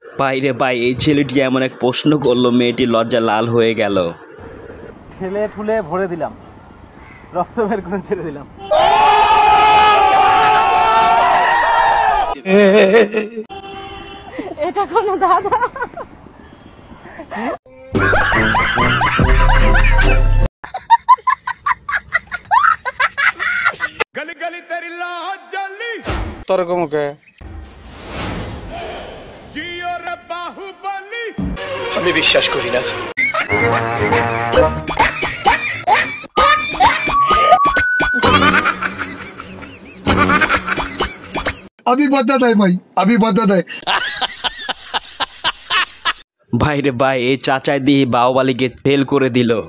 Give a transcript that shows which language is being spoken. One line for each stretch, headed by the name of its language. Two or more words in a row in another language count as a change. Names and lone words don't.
Bangla: বাইরে ভাই এই ছেলেটি এমন এক প্রশ্ন করলো, মেয়েটি লজ্জা লাল হয়ে গেল। ঠেলে ঠুলে ভরে দিলাম, রক্ত বের করে ছেড়ে দিলাম। এটা কোনো দাদা?
Hindi: गली गली तेरी लाज जली
Bangla: তোর মুখে
Hindi: जियो रे बाहुबली।
Bangla: আমি বিশ্বাস করি না।
Hindi: अभी बदत है भाई, अभी बदत है।
Bangla: ভাইরে ভাই এই চাচাই দিয়ে বাহুবলীকে ফেল করে দিল।